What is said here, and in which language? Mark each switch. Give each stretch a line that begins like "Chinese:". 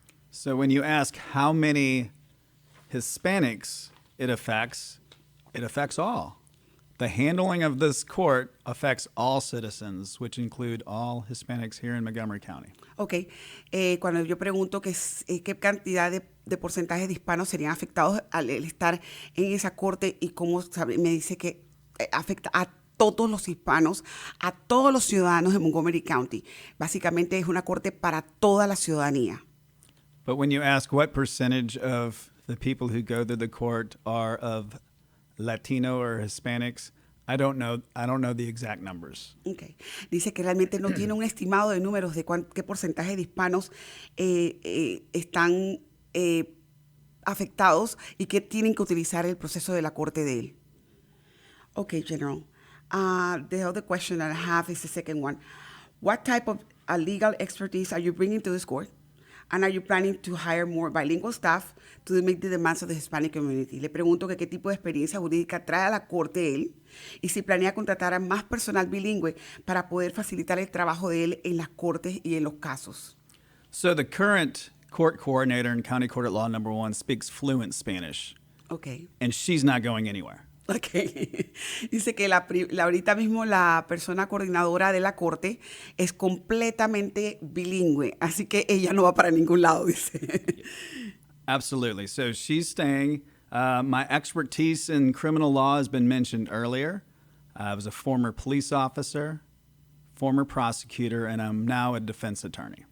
English: So when you ask how many Hispanics it affects all. The handling of this court affects all citizens, which include all Hispanics here in Montgomery County.
Spanish: Ok, cuando yo pregunto qué cantidad de porcentajes de hispanos serían afectados al estar en esa corte y cómo me dice que afecta a todos los hispanos, a todos los ciudadanos de Montgomery County. Básicamente es una corte para toda la ciudadanía.
English: But when you ask what percentage of the people who go through the court are of Latino or Hispanics, I don't know the exact numbers. Okay.
Spanish: Dice que realmente no tiene un estimado de números de qué porcentaje de hispanos están afectados y que tienen que utilizar el proceso de la corte de él.
English: Okay, General. The other question that I have is the second one. What type of legal expertise are you bringing to this court? And are you planning to hire more bilingual staff to meet the demands of the Hispanic community?
Spanish: Le pregunto que qué tipo de experiencia jurídica trae a la corte él y si planea contratar a más personal bilingüe para poder facilitar el trabajo de él en las cortes y en los casos.
English: So the current court coordinator in County Court at Law Number 1 speaks fluent Spanish. Okay. And she's not going anywhere. Okay.
Spanish: Dice que ahorita mismo la persona coordinadora de la corte es completamente bilingüe, así que ella no va para ningún lado, dice.
English: Absolutely. So she's staying. My expertise in criminal law has been mentioned earlier. I was a former police officer, former prosecutor, and I'm now a defense attorney.